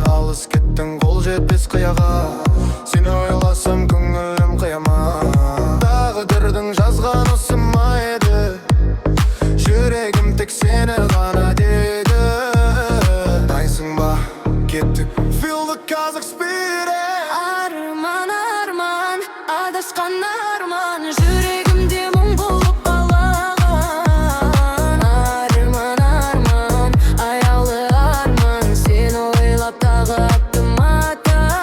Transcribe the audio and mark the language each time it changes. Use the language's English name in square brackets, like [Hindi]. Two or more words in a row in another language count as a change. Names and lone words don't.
[Kazakh] Алыс кеттің, қол жетпес қияға. Сені ойласам, көңілім қияма. Тағдырдың жазған осы ма еді? Жүрегім тек сені ғана деді. Дайсың ба? Кеттік. [English] Feel the Kazakh spirit. [Kazakh] Арман, арман, адасқан арман, жүрегімде мұң болып балаған. Арман, арман, аяулы арман, сені ойлап тағы аттым аттым.